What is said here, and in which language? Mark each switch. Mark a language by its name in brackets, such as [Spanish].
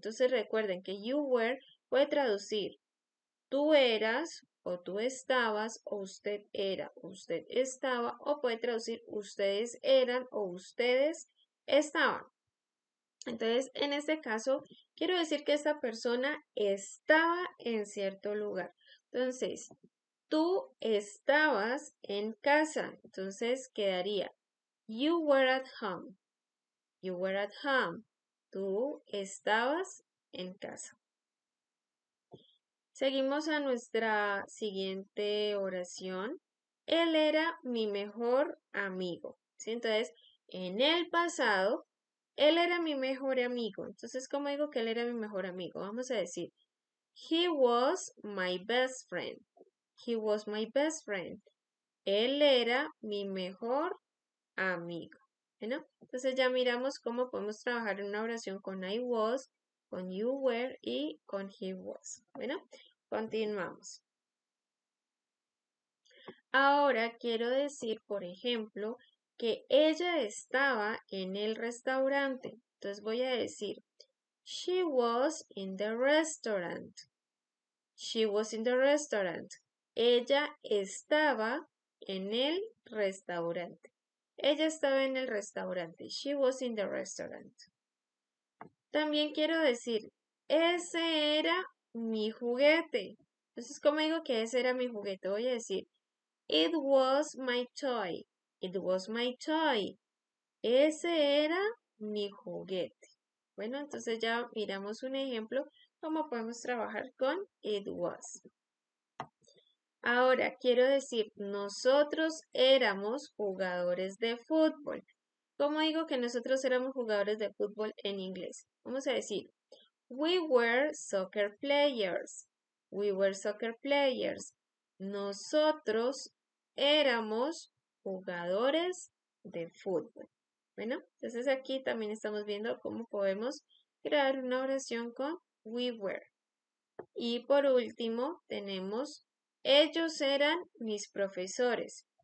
[Spanish] Entonces recuerden que you were puede traducir tú eras o tú estabas o usted era, usted estaba o puede traducir ustedes eran o ustedes estaban. Entonces, en este caso, quiero decir que esta persona estaba en cierto lugar. Entonces, tú estabas en casa. Entonces, quedaría [English] you were at home. You were at home. [Spanish] Tú estabas en casa. Seguimos a nuestra siguiente oración. Él era mi mejor amigo. ¿Sí? Entonces, en el pasado, él era mi mejor amigo. Entonces, ¿cómo digo que él era mi mejor amigo? Vamos a decir, [English] he was my best friend. He was my best friend. [Spanish] Él era mi mejor amigo. ¿No? Entonces ya miramos cómo podemos trabajar en una oración con I was, con you were y con he was. Bueno, continuamos. Ahora quiero decir, por ejemplo, que ella estaba en el restaurante. Entonces voy a decir, [English] she was in the restaurant. She was in the restaurant. [Spanish] Ella estaba en el restaurante. Ella estaba en el restaurante. [English] She was in the restaurant. [Spanish] También quiero decir, ese era mi juguete. Entonces, ¿cómo digo que ese era mi juguete? Voy a decir, [English] it was my toy. It was my toy. [Spanish] Ese era mi juguete. Bueno, entonces ya miramos un ejemplo cómo podemos trabajar con it was. Ahora quiero decir, nosotros éramos jugadores de fútbol. ¿Cómo digo que nosotros éramos jugadores de fútbol en inglés? Vamos a decir, [English] we were soccer players. We were soccer players. [Spanish] Nosotros éramos jugadores de fútbol. Bueno, entonces aquí también estamos viendo cómo podemos crear una oración con we were. Y por último tenemos ellos eran mis profesores.